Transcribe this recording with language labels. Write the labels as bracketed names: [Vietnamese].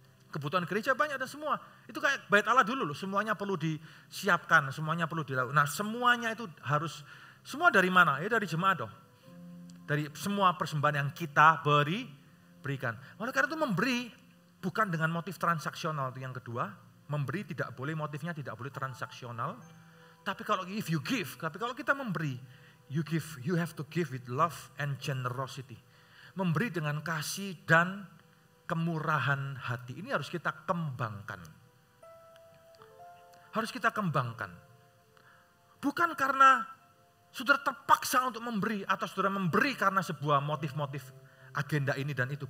[Indonesian] Kebutuhan gereja banyak dan semua. Itu kayak bait Allah dulu loh, semuanya perlu disiapkan, semuanya perlu dilakukan. Nah semuanya itu harus, semua dari mana? Ya dari jemaat dong. Dari semua persembahan yang kita berikan. Oleh karena itu memberi bukan dengan motif transaksional, itu yang kedua. Memberi tidak boleh, motifnya tidak boleh transaksional. Tapi kalau kalau kita memberi, [English] you have to give with love and generosity. [Indonesian] Memberi dengan kasih dan kemurahan hati. Ini harus kita kembangkan. Harus kita kembangkan. Bukan karena Saudara terpaksa untuk memberi atau saudara memberi karena sebuah motif-motif agenda ini dan itu.